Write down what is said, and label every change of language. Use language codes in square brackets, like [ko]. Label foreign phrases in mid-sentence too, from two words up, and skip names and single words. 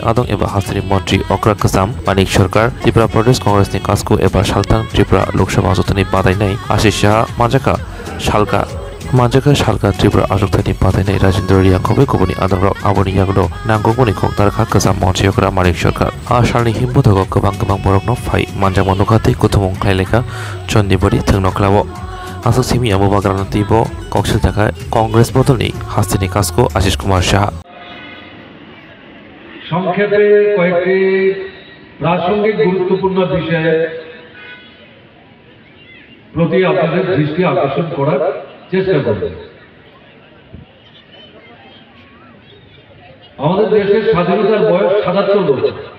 [trp] आदं एबा हास्तिनि मन्त्री अक्रा कसाम मानिक सरकार त्रिपुरा प्रदेश कांग्रेसनि कास्को एबा सालतां त्रिपुरा लोकसभा आसुथानि बादायनाय आशिष शाह मानजाका सालका त्रिपुरा आसुथानि बादायनाय राजेन्द्र रियांखौबो गुबुननि आदंराव आबोनि यागनो नांगौनि खंथारखा कसाम मन्थ्रिफोरा मानिक सरकार आसालनि हिमबुथाव गोबां बरकनो फाय मानजामा नुखाति कुथुमं खालायलेखा चन्दिबारि थंनकलावो आसु सिमी आबो बाग्रानतिबो कक्सिल थाखा कांग्रेस बदलनि हास्तिनि कास्को आशिष कुमार शाह [bn] সংক্ষেপে কয়েকটি প্রাসঙ্গিক গুরুত্বপূর্ণ বিষয়ে প্রতি আপনাদের দৃষ্টি আকর্ষণ করার চেষ্টা করব। আমাদের দেশের স্বাধীনতার বয়স ৭৭ বছর।